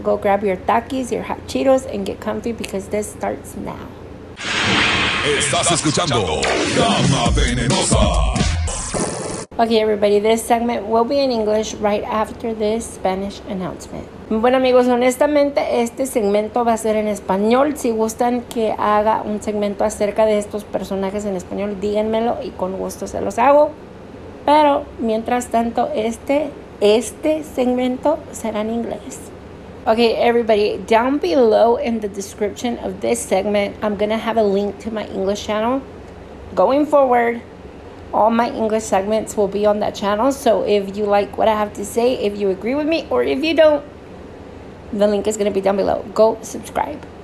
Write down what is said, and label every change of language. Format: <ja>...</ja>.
<en>Go grab your Takis, your hot Cheetos, and get comfy because this starts now.</en> <es>Estás escuchando DamaVenenosa.</es> <en>Okay everybody, this segment will be in English right after this Spanish announcement.</en> <es>Bueno amigos, honestamente este segmento va a ser en español. Si gustan que haga un segmento acerca de estos personajes en español, díganmelo y con gusto se los hago. Pero mientras tanto, este segmento será en inglés.</es> <en>Okay, everybody, down below in the description of this segment, I'm going to have a link to my English channel. Going forward, all my English segments will be on that channel. So if you like what I have to say, if you agree with me, or if you don't, the link is going to be down below. Go subscribe.</en>